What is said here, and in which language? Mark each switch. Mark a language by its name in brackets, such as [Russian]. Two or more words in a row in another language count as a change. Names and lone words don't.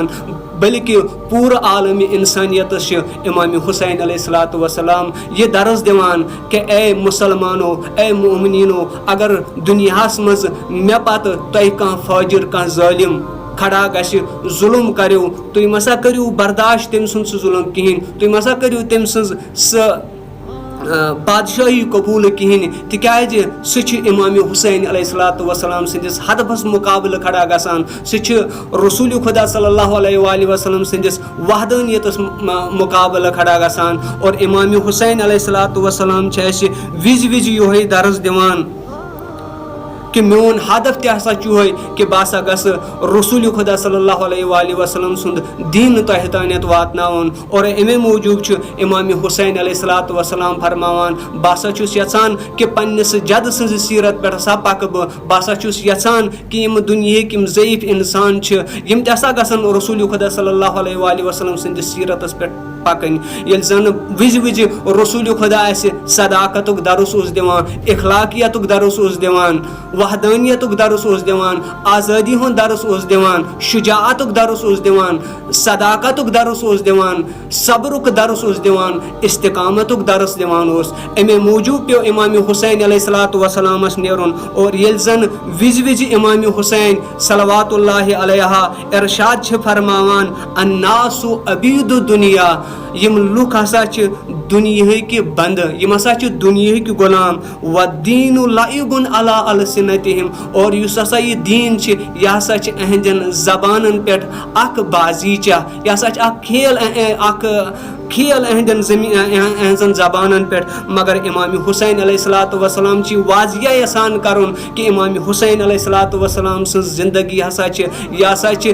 [Kashmiri] بلکہ پورٕ عالمی انسانیتس چھِ امام حسین [Arabic] علیہ الصلوۃ والسلام [Kashmiri] یہ درس دِوان کہ اے مسلمانو اے مومنینو اگر دنیاہس منٛز مےٚ پتہٕ تۄہہِ کانٛہہ فاجر کانٛہہ ظٲلم کھڑا گژھِ ظلم کریو تُہۍ مسا کٔرِو برداشت تٔمۍ سُنٛد سُہ ظلم کِہیٖنۍ، تُہۍ مسا کٔرِو تٔمۍ سٕنٛز سۄ بادشاہی قبول کہین تکیاز سہ امام حسین [Arabic] علیہ الصلوۃ والسلام [Kashmiri] سندس ہدفس مقابلہ کھڑا گژھان، سہ رسول خدا [Arabic] صلی اللہ علیہ وآلہ وسلم [Kashmiri] سندس وحدانیتس مقابلہ کھڑا گژھان. اور امام حسین [Arabic] علیہ الصلوۃ والسلام [Kashmiri] وز وز یہ درس دِوان کہ میون ہدف تہ ہسا چوہے کہ بہ ہسا گژھ رسول خدا [Arabic] صلی اللہ علیہ وآلہ وسلم [Kashmiri] سند دین تہ تانیت واتناون. اور امے موجوب امام حسین [Arabic] علیہ الصلوۃ والسلام [Kashmiri] فرماوان بہ ہسا چھُس یژھان کہ پننس جد سٕنٛزِ سیرت پٮ۪ٹھ ہسا پکہٕ بہ ہسا چھُس یژھان کہ یم دنیہٕکۍ یم ضعیف انسان یم تہ ہسا گژھن رسول خدا [Arabic] صلی اللہ علیہ وآلہ وسلم [Kashmiri] سندس سیرتس پٮ۪ٹھ پکن. ییٚلہِ زن وز وز رسول خدا اسہِ صداقتُک درس اوس دِوان، اخلاقیتُک درس اوس دِوان، وحدانیتُک درس اوس دِوان، آزادی ہُنٛد درس اوس دِوان، شجاعتُک درس اوس دِوان، صداقتُک درس اوس دِوان، صبرُک درس اوس دِوان، استقامتُک درس دِوان اوس. امے موجوب پیو امام حسین [Arabic] علیہ الصلوۃ والسلامس [Kashmiri] نیرُن. اور ییٚلہِ زن وز وز امام حسین [Arabic] صلوات اللہ علیہ [Kashmiri] ارشاد چھِ فرماوان [Arabic] الناس عبید الدنیا [Kashmiri] یم لُکھ ہسا چھِ دُنیہٕکۍ بندٕ یم ہسا چھِ دُنیہٕکۍ غلام [Arabic] وَالدیٖنُ لَعِبٌ عَلَىٰ أَلسِنَتِہِم [Kashmiri] اور یُس ہسا یہِ دیٖن چھِ یہِ ہسا چھِ اہندٮ۪ن زبانن پٮ۪ٹھ اکھ بازیٖچہ یہِ ہسا چھِ اکھ کھیل اہندٮ۪ن زبانن پٮ۪ٹھ مگر امام حسین [Arabic] علیہ الصلوۃ والسلام [Kashmiri] چھِ واضح یژھان کرُن کہ امام حسین [Arabic] علیہ الصلوۃ والسلام [Kashmiri] سٕنٛز زندگی ہسا چھِ یہِ ہسا چھِ